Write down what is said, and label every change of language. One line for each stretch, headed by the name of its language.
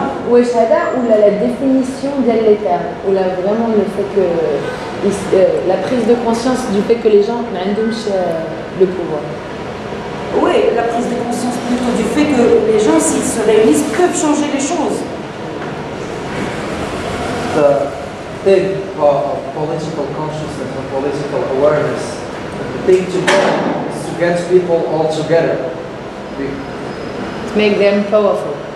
Arabic: واش هذا ولا
French: la définition ديال les termes ولا vraiment le fait que la prise de conscience du fait que les gens
Arabic: ما عندهمش
French: le pouvoir. Oui, la prise de conscience plutôt du fait que les gens, s'ils se réunissent, peuvent changer les choses.
English: The thing of political consciousness and political awareness, the thing to do is to get people all together. To make them powerful.